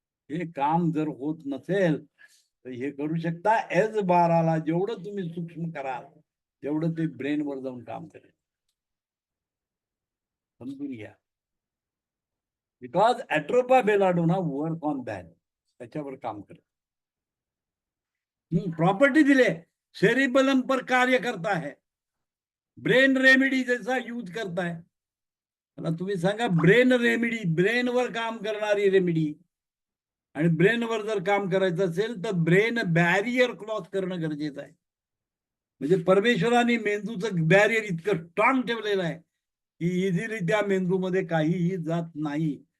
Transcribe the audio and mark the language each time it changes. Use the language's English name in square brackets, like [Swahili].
[Marathi] हे काम जर होत नसेल तर हे करू शकता. S12 ला जेवढं तुम्ही सूक्ष्म कराल तेवढं ते ब्रेनवर जाऊन काम करेल. समजून घ्या. [English] because atropa belladonna work on that, [Marathi] त्याच्यावर काम करत. [Hindi] प्रॉपर्टी दिले, सेरिबेलम पर कार्य करता है, ब्रेन रेमेडी जैसा यूज करता है. [Marathi] मला तुम्ही सांगा, ब्रेन रेमेडी, ब्रेनवर काम करणारी रेमेडी, आणि ब्रेनवर जर काम करायचं असेल तर ब्रेन बॅरियर क्रॉस करणं गरजेचं आहे. म्हणजे परमेश्वराने मेंदूचं बॅरियर इतकं स्ट्रॉंग ठेवलेलं आहे की इझिली त्या मेंदूमध्ये काहीही जात नाही.